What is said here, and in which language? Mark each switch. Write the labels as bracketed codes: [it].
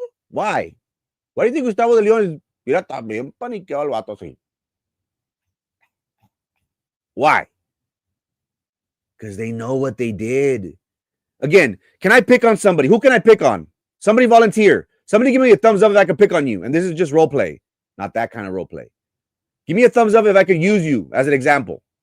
[en] Why? Why do you think Gustavo de Leon is... [es] Mira, también paniqueado el vato así. [en] Why? Because they know what they did. Again, can I pick on somebody? Who can I pick on? Somebody volunteer. Somebody give me a thumbs up if I can pick on you. And this is just role play, not that kind of role play. Give me a thumbs up if I could use you as an example.